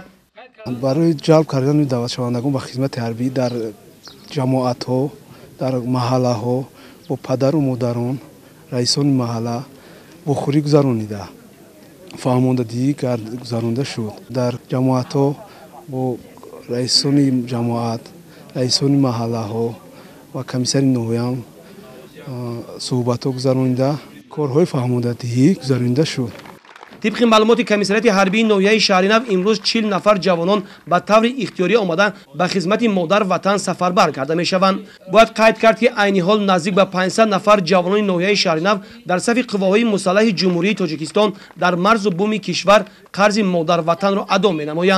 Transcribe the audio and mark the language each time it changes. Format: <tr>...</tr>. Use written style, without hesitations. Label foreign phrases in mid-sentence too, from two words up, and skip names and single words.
<tg>барои ҷалб кардани давлатшавандагон ба хизмати ҳарбӣ дар ҷамоатҳо, дар маҳаллаҳо бо падару модарон, раисони маҳалла вохӯрӣ гузаронида фаҳмондадиҳӣ гузаронда шуд. дар ҷамоатҳо бо раисони ҷамоат, раисони маҳаллаҳо ва комиссари ноҳияам суҳбатҳо гузаронида корҳои фаҳмондадиҳӣ гузаронида шуд.</tg> <fa>طبق معلومات کمیسریت حربی ناحیه شهرینو امروز 40 نفر جوانان به طور اختیاری آمده به خدمت مادر وطن سفربر کرده میشوند. باید قید کرد که عین حال نزدیک به 500 نفر جوانان ناحیه شهرینو در صف قواهای مسلح جمهوری تاجیکستان در مرز و بوم کشور قرض مادر وطن را ادا می‌نمایند.</fa>